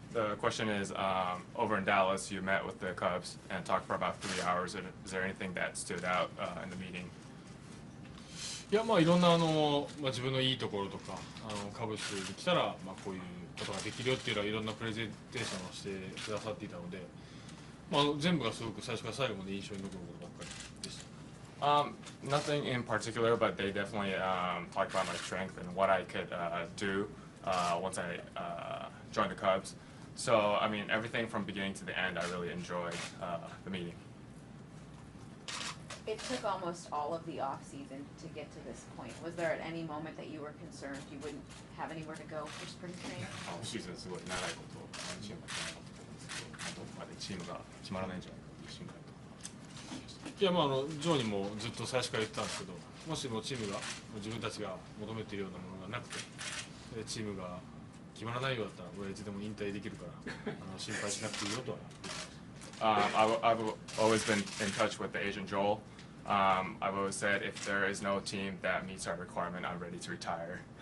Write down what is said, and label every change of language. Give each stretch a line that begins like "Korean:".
English: The question is, over in Dallas, you met with the Cubs and talked for about 3 hours. Is there anything that stood out in the meeting?
Japanese: いやいろんな自分のいいところとかカブスに来たらこういうことができるよっていうのはいろんなプレゼンテーションをしてくださっていたので、全部がすごく最初から最後まで印象に残ることばっかりでした。
English: Nothing in particular, but they definitely talked about my strength and what I could do once I joined the Cubs. So, I mean, everything from beginning to the end, I really enjoyed the meeting. It took almost all of the off season to get to this point. Was there at any moment that you were concerned you wouldn't have anywhere to go for spring training?
Japanese: シーズンすごい長いことチームが決まってどこまでチームが決まらないんじゃないかという心配と。いやジョーにもずっと最初から言ってたんですけど、もしもチームが自分たちが求めているようなものがなくて、チームが決まらないようだったら俺いつでも引退できるから心配しなくていいよとは言ってました。
English: I've always been in touch with the agent Joel. I've always said if there is no team that meets our requirement, I'm ready to retire.